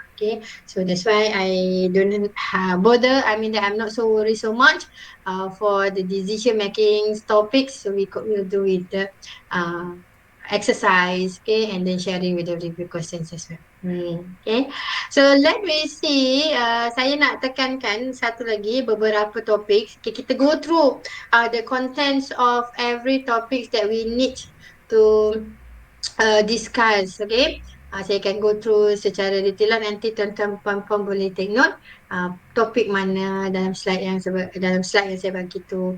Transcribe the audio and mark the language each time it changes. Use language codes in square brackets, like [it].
[en] Okay, so that's why I don't bother. That I'm not so worried so much for the decision making topics. So we'll do with the exercise, okay, and then sharing with the review questions as well. Okay, so let me see. [ms] Saya nak tekankan satu lagi beberapa topik. [en] Okay, [ms] kita [en] go through the contents of every topic that we need to discuss. [ms] Okay, saya akan [en] go through [ms] secara detail. Nanti tuan-tuan puan-puan boleh [en] take note [ms] topik mana dalam slide yang saya bagi tu.